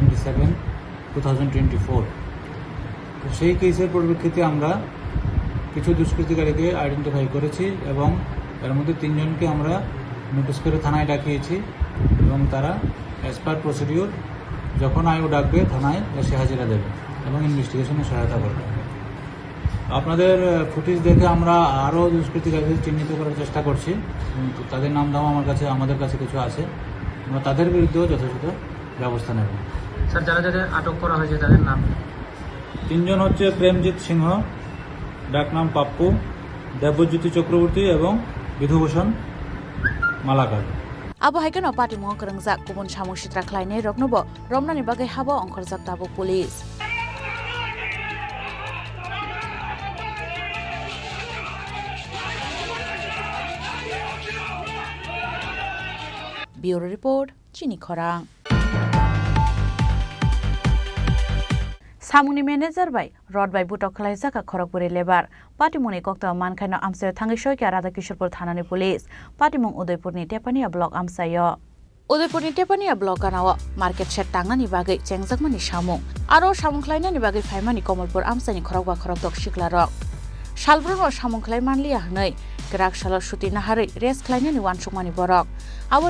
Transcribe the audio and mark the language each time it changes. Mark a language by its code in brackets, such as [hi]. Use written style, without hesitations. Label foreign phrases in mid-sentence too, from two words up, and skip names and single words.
[bn] 77/2024 তো সেই কেসের পরিপ্রেক্ষিতে আমরা কিছু দুষ্কৃতিকারীকে আইডেন্টিফাই করেছি এবং এর মধ্যে 3 জনকে আমরা নোটিশ করে থানায় ডাকিয়েছি এবং তারা [en] as per procedure [bn] যখন আয়ু ডাকবে থানায় এসে হাজিরা দেবে এবং ইনভেস্টিগেশনে সহায়তা করবে আপনাদের ফুটেজ দেখে আমরা আরও দুষ্কৃতিকারীদের চিহ্নিত করার চেষ্টা করছি তাদের নাম দাম আমাদের কাছে কিছু আছে আমরা তাদের বিরুদ্ধেও যথাযথ ব্যবস্থা নেব স্যার যারা যারা আটক করা হয়েছে তাদের নাম 3 জন হচ্ছে প্রেমজিৎ সিংহ ডাকনাম পাপ্পু দেবজ্যোতি চক্রবর্তী এবং বিধুভূষণ মালাকার [trp] Abo haikano Party Mungo Krangjak Kubun Samung Sitra Khlainai Roknobo Romnani Bagai Habo Ongkhorjak Tabuk Police Bureau Report Chini Khorang Samungni manager by Rod by Butok Khlaijaka Khorokpuri lebar Party Muni Koktoma Mankaino Amsayo Thangai Soika Radhakishorpur Thanani [en] Police Party [trp] Mung Udaipurni Tepania Block Amsayo Udaipurni Tepania Block ganao [en] market shed [trp] tangnani bagai chengjakmani samung aro samung khlainani bagai phaimani Komolpur Amsani khorokba khorokdok siklarok Salbrungo samung khlai manliya hnai Grak salo shuti nahari res khlainani wansukmani borok Abon